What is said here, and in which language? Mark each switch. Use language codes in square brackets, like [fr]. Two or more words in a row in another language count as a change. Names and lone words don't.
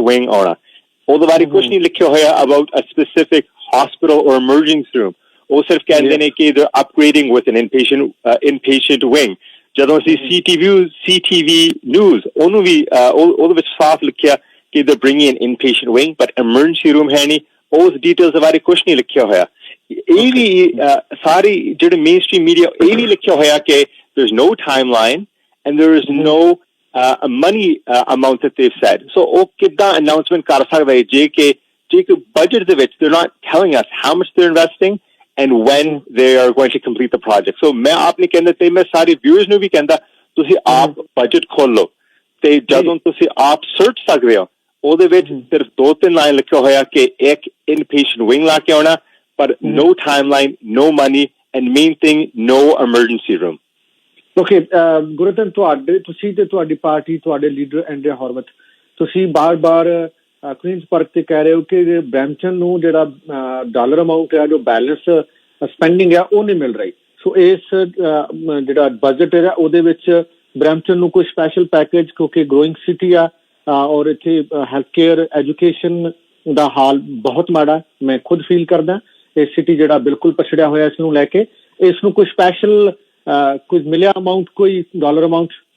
[pa] ਵਿੰਗ ਆਉਣਾ ਉਹਦੇ ਬਾਰੇ ਕੁਝ ਨਹੀਂ ਲਿਖਿਆ ਹੋਇਆ [en] about a specific hospital [pa] ਔਰ [en] emergency room [pa] ਉਹ ਸਿਰਫ ਕਹਿੰਦੇ ਨੇ ਕਿ [en] they upgrading with an inpatient wing [pa] ਜਦੋਂ ਅਸੀਂ ਸੀਟੀਵੀ ਨਿਊਜ਼ ਉਹਨੂੰ ਵੀ ਉਹਦੇ ਵਿੱਚ ਸਾਫ਼ ਲਿਖਿਆ ਕਿ [en] they bringing an inpatient wing but emergency room [pa] ਹੈ ਨਹੀਂ ਉਸ ਡਿਟੇਲਸ ਦੇ ਬਾਰੇ ਕੁਝ ਨਹੀਂ ਲਿਖਿਆ ਹੋਇਆ ਇਹ ਵੀ ਸਾਰੀ ਜਿਹੜੇ [en] main stream media [pa] ਇਹ ਵੀ ਲਿਖਿਆ ਹੋਇਆ ਕਿ [en] there's no timeline and there is no money amount that they've said. [pa] So ਉਹ ਕਿੱਦਾਂ announcement ਕਰ ਸਕਦਾ ਹੈ ਜੇ ਕਿ budget ਦੇ ਵਿੱਚ [en] they're not telling us how much they're investing and when they are going to complete the project. [pa] So ਮੈਂ ਆਪ ਨਹੀਂ ਕਹਿੰਦਾ ਤੇ ਮੈਂ ਸਾਰੇ viewers ਨੂੰ ਵੀ ਕਹਿੰਦਾ ਤੁਸੀਂ ਆਪ budget ਖੋਲੋ ਤੇ ਜਦੋਂ ਤੁਸੀਂ ਆਪ search ਸਕਦੇ ਹੋ ਉਹਦੇ ਵਿੱਚ ਸਿਰਫ 2-3 ਲਾਈਨ ਲਿਖਿਆ ਹੋਇਆ ਕਿ ਇੱਕ [en] inpatient wing [pa] ਲਾ ਕੇ ਆਉਣਾ [en] but no timeline, no money and main thing no emergency room. [pa] ਓਕੇ ਗੁਰਤਨ ਤੁਸੀਂ ਤੇ ਤੁਹਾਡੀ ਪਾਰਟੀ ਤੁਹਾਡੇ ਲੀਡਰ ਐਂਡਰਿਆ ਹੌਰਵਿਥ ਤੁਸੀਂ ਬਾਰ-ਬਾਰ ਕੁਈਨਸ ਪਾਰਕ ਤੇ ਕਹਿ ਰਹੇ ਹੋ ਕਿ ਬਰੈਂਪਟਨ ਨੂੰ ਜਿਹੜਾ [en] dollar amount [pa] ਹੈ ਜੋ [en] balance spending [pa] ਹੈ ਉਹ ਨਹੀਂ ਮਿਲ ਰਹੀ ਸੋ ਇਸ ਜਿਹੜਾ ਬਜਟ ਹੈ ਉਹਦੇ ਵਿੱਚ ਬਰੈਂਪਟਨ ਨੂੰ ਕੋਈ [en] special package [pa] ਕਿਉਂਕਿ [en] growing city [pa] ਆ ਔਰ ਇੱਥੇ [en] health care education [pa] ਦਾ ਹਾਲ ਬਹੁਤ ਮਾੜਾ ਮੈਂ ਖੁਦ ਫੀਲ ਕਰਦਾ ਇਹ ਸਿਟੀ ਜਿਹੜਾ ਬਿਲਕੁਲ ਪਛੜਿਆ ਹੋਇਆ ਇਸ ਨੂੰ ਲੈ ਕੇ ਇਸ ਨੂੰ ਕੋਈ ਸਪੈਸ਼ਲ ਕੁਝ ਮਿਲਿਆ ਅਮਾਉਂਟ ਕੋਈ [en] dollar amount